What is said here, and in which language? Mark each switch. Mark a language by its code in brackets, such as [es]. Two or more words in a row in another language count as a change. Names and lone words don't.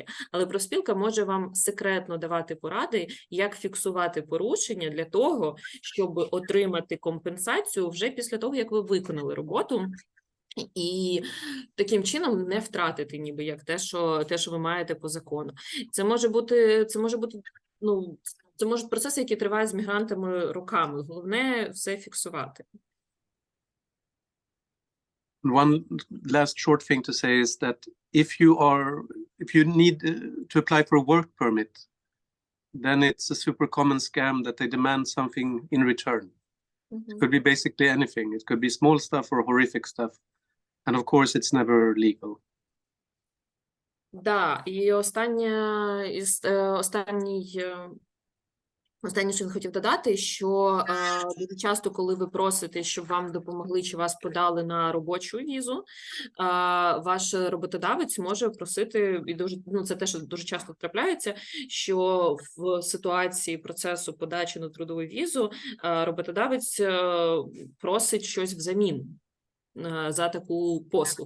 [uk] Але профспілка може вам секретно давати поради, як фіксувати порушення для того, щоб отримати компенсацію вже після того, як ви виконали роботу, і таким чином не втратити ніби як те, що ви маєте по закону. Це може бути, ну, це можуть процеси, які тривають з мігрантами роками. Головне все фіксувати. [en] One last short thing to say is that if you need to apply for a work permit, then it's a super common scam that they demand something in return. Mm-hmm. It could be basically anything. It could be small stuff or horrific stuff. And of course, it's never legal. [uk] Да, і останнє, що я хотів додати, що дуже часто, коли ви просите, щоб вам допомогли чи вас подали на робочу візу, ваш роботодавець може просити, і дуже, ну, це те, що дуже часто трапляється, що в ситуації процесу подачі на трудову візу роботодавець просить щось взамін за таку послугу.